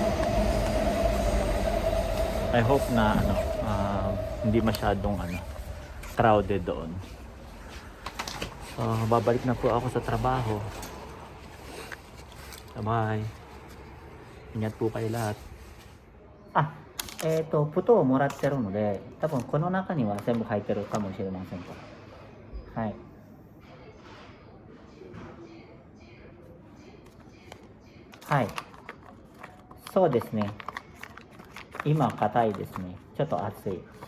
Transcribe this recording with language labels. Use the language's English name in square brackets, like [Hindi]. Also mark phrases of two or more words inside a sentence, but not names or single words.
[English] I hope [Filipino] na hindi masyadong crowded doon. So, babalik na po ako sa trabaho. Bye. Ingat po kayo lahat. [Japanese] プトをもらってるので、多分この中には全部入ってるかもしれませんから。はい。はい。そうですね。今、硬いですね。ちょっと熱い。